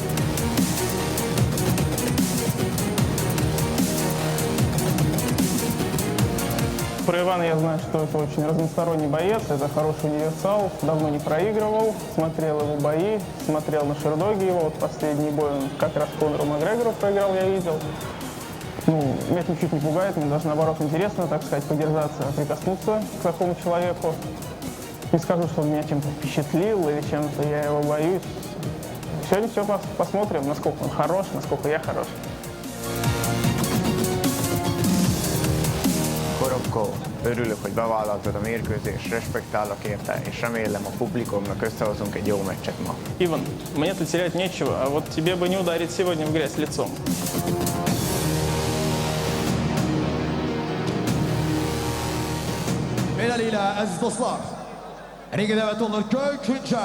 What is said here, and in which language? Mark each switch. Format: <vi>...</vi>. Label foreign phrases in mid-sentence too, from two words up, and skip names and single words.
<ru>Про Ивана я знаю, что это очень разносторонний боец, это хороший универсал, давно не проигрывал, смотрел его бои, смотрел на шердоги его, вот последний бой он как раз Конору Макгрегору проиграл, я видел. Ну, меня это ничуть не пугает, мне даже наоборот интересно, так сказать, подержаться, прикоснуться к такому человеку. Не скажу, что он меня чем-то впечатлил или чем-то я его боюсь. Сегодня все посмотрим, насколько он хорош, насколько я хорош.</ru> <hu>Korobkov, örülök, hogy bevállaltad a mérkőzést, respektálok érte, és remélem a publikumnak összehozunk egy jó meccset ma.</hu> <ru>Иван, мне тут терять нечего, а вот тебе бы не ударить сегодня в грязь лицом.</ru> <az>Beləliklə, əziz dostlar, ringə dəvət olunur Göyçüncə.</az>